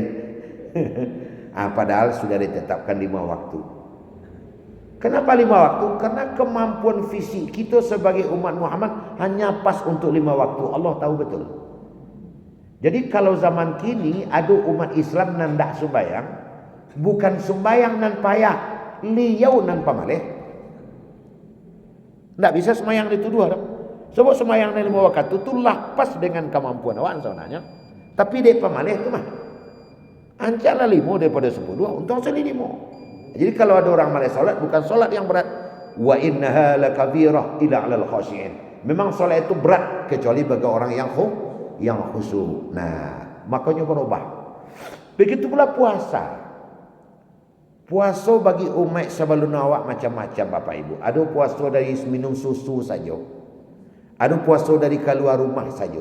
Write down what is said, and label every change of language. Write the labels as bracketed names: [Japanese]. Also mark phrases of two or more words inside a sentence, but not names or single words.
[Indonesian] Padahal sudah ditetapkan 5 waktu. Kenapa 5 waktu? Karena kemampuan fisik kita sebagai umat Muhammad hanya pas untuk 5 waktu. Allah tahu betul. Jadi kalau zaman kini ada umat Islam yang tak sembahyang, [Minangkabau] bukan sembahyang nan payah, liau nan pamaleh. [Indonesian] Tak bisa sembahyang itu dua. Sebab sembahyang nan 5 waktu itu lapas dengan kemampuan awak sebenarnya. [Minangkabau] Tapi dia pamaleh itu mah. Ancalah 5 daripada 10, untung sekali 5. [Indonesian] Jadi kalau ada orang malas solat, bukan solat yang berat. [Arabic] Wa innaha lakabirah ila 'alal khashi'in. [Indonesian] Memang solat itu berat kecuali bagi orang yang khusyuk. Nah, makanya berubah. Begitu pula puasa. Puasa bagi umat sebelum awak macam-macam Bapak Ibu. Ada puasa dari minum susu saja. Ada puasa dari keluar rumah saja.